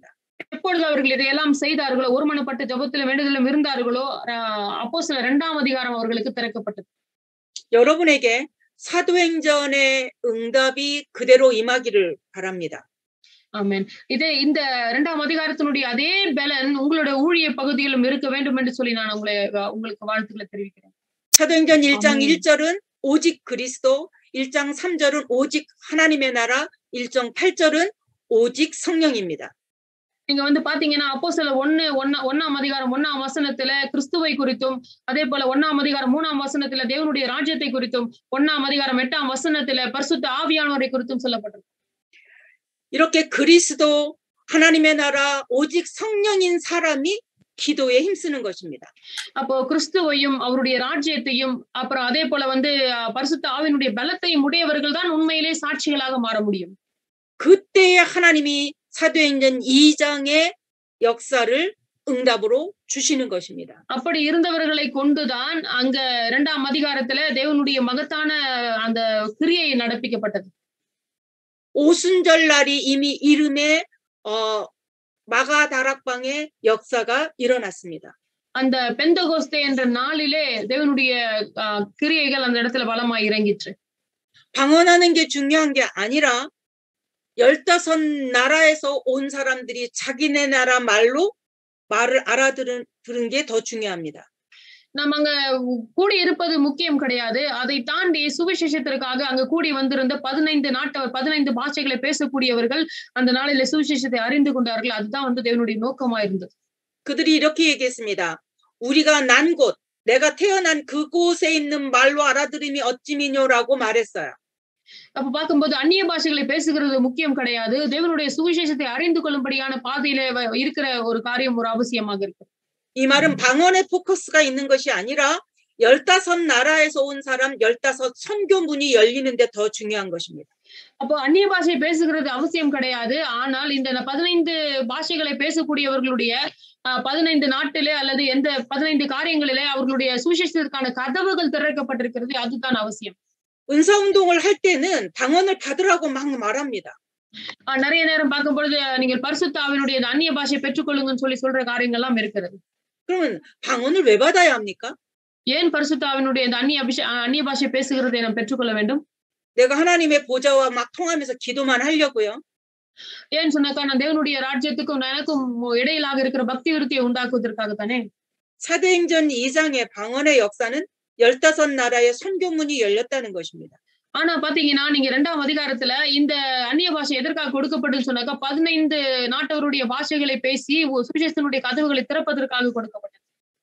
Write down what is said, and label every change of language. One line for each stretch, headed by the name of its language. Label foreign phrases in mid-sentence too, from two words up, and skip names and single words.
Tamil: எப்பொழுது அவர்கள் இதையெல்லாம் செய்தார்களோ, ஒருமனப்பட்ட ஜெபத்திலும் வேண்டுதலிலும் இருந்தார்களோ, அப்போஸ்தலர் 2ஆம் அதிகாரம் அவர்களுக்கு திறக்கப்பட்டது.
Korean: 여러분에게 사도행전의 응답이 그대로 임하기를 바랍니다.
Tamil: ஆமென். இந்த 2ஆம் அதிகாரத்தினுடைய அதே பலன் உங்களுடைய ஊழிய பகுதியிலும் இருக்க வேண்டும் என்று சொல்லி நான் உங்களுக்கு வாழ்த்துக்களை தெரிவிக்கிறேன்.
Korean: 사도행전 1장 1절은 오직 그리스도, 1장 3절은 오직 하나님의 나라, 1장 8절은 오직 성령입니다.
Tamil: நீங்க பாத்தீங்கன்னா அப்போஸ்தலர் 1ஆம் அதிகாரம் 1ஆம் வசனத்துல கிறிஸ்துவை குறித்தும், அதே போல 1ஆம் அதிகாரம் 3ஆம் வசனத்துல தேவனுடைய ராஜ்யத்தை குறித்தும், 1ஆம் அதிகாரம் 8ஆம் வசனத்துல பரிசுத்த ஆவியானவரை குறித்தும் சொல்லப்பட்டிருக்கு.
Korean: 이렇게 그리스도, 하나님의 나라, 오직 성령인 사람이 기도에 힘쓰는 것입니다.
Tamil: அப்போ கிறிஸ்துவையும் அவருடைய ராஜ்யத்தையும் அப்புறம் அதே போல பரிசுத்த ஆவியினுடைய பலத்தையும் உடையவர்கள் தான் உண்மையிலே சாட்சிகளாக மாற முடியும்.
Korean: 그때에 하나님이 사도행전 2장의 역사를 응답으로 주시는 것입니다.
Tamil: அப்படி இருந்தவர்களை கொண்டுதான் அங்க 2ஆம் அதிகாரத்துல தேவனுடைய மகத்தான அந்த கிரியை நடப்பிக்கப்பட்டது.
Korean: 오순절 날이 이미 이름에 마가 다락방의 역사가 일어났습니다.
Tamil: அந்த பெந்தகோஸ்தே என்ற நாளிலே தேவனுடைய கிரியைகள் அந்த இடத்துல பலமாய் இறங்கிற்று.
Korean: 방언하는 게 중요한 게 아니라 15 나라에서 온 사람들이 자기네 나라 말을 알아들은 게 더 중요합니다.
Tamil: நம்ம அங்க கூடி இருப்பது முக்கியம் கிடையாது. அதை தாண்டி சுவிசேஷத்திற்காக அங்க கூடி வந்திருந்த 15 பாஷைகளை பேசக்கூடியவர்கள் அந்த நாளில சுவிசேஷத்தை அறிந்து கொண்டார்கள். அதுதான் தேவனுடைய நோக்கமா இருந்தது.
Korean: 그들이 이렇게 얘기했습니다. 우리가 난 곳, 내가 태어난 그곳에 있는 말로 알아들음이 어찌미뇨라고 말했어요.
Tamil: அப்ப பார்க்கும்போது அந்நிய பாஷைகளை பேசுகிறது முக்கியம் கிடையாது. தேவனுடைய சுவிசேஷத்தை அறிந்து கொள்ளும்படியான பாதையில இருக்கிற ஒரு காரியம் ஒரு அவசியமாக இருக்கு.
Korean: 이 말은 방언에 포커스가 있는 것이 아니라 15 나라에서 온 사람 15 선교문이 열리는데 더 중요한 것입니다.
Tamil: அப்போ அந்நிய பாஷை பேசுகிறது அவசியம் கிடையாது. ஆனால் இந்த 15 பாஷைகளை பேசக்கூடியவர்களுடைய 15 நாட்டிலே அல்லது எந்த 15 காரியங்களிலே அவர்களுடைய சுவிசேஷத்திற்கான கதவுகள் திறக்கப்பட்டிருக்கிறது. அதுதான் அவசியம்.
Korean: 은사 운동을 할 때는 방언을 받으라고 막 말합니다.
Tamil: நிறைய நேரம் பார்க்கும் பொழுது நீங்கள் பரிசுத்த ஆவியினுடைய அந்நிய பாஷையை பெற்றுக்கொள்ளுங்கன்னு சொல்லி சொல்ற காரியங்கள் எல்லாம் இருக்கிறது.
Korean: 그러면 방언을 왜 받아야 합니까?
Tamil: ஏன் பரிசுத்த ஆவியினுடைய அந்நிய பாஷை பேசுகிறதை நாம் பெற்றுக்கொள்ள வேண்டும்?
Korean: 내가 하나님의 보좌와 막 통하면서 기도만 하려고요.
Tamil: ஏன் சொன்னாக்கா நான் தேவனுடைய ராஜ்யத்துக்கும் எனக்கும் இடையிலாக இருக்கிற பக்தி விருத்தியை உண்டாக்குவதற்காக தானே.
Korean: 사도행전 2장의 방언의 역사는 15 나라의 선교문이 열렸다는 것입니다.
Tamil: ஆனா பாத்தீங்கன்னா நீங்க 2ஆம் அதிகாரத்துல இந்த அந்நிய பாஷை எதற்காக கொடுக்கப்பட்டதுன்னு சொன்னாக்கா 15 நாட்டவருடைய பாஷைகளை பேசி சுவிசேஷத்தினுடைய கதவுகளை திறப்பதற்காக கொடுக்கப்பட்டது.